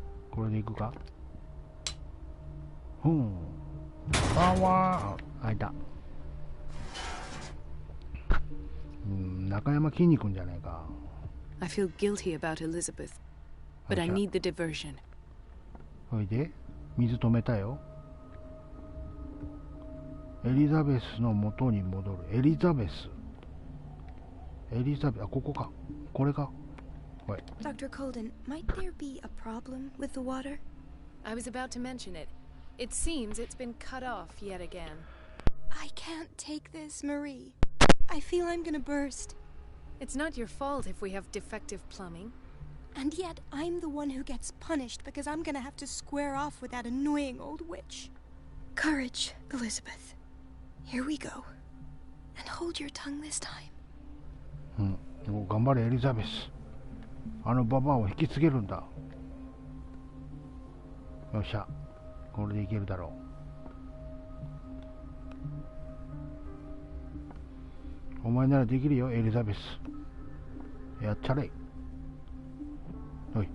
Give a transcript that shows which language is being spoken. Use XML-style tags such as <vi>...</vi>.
<ja>これで行くか。パワー。開いた。中山きんに君じゃないか。</ja> <en>I feel guilty about Elizabeth, but I need the diversion.</en> <ja>それで水止めたよ。エリザベスの元に戻る。エリザベス、あ、ここか。これか。はい。</ja> <en>Dr. Colden, might there be a problem with the water? I was about to mention it. It seems it's been cut off yet again. I can't take this, Marie. I feel I'm gonna burst. It's not your fault if we have defective plumbing. And yet, I'm the one who gets punished because I'm gonna have to square off with that annoying old witch. Courage, Elizabeth. Here we go. And hold your tongue this time.</en> <ja>頑張れエリザベス。あのババアを引き継げるんだ。よっしゃ、これでいけるだろう。お前ならできるよエリザベス。やっちゃれ。おい。</ja>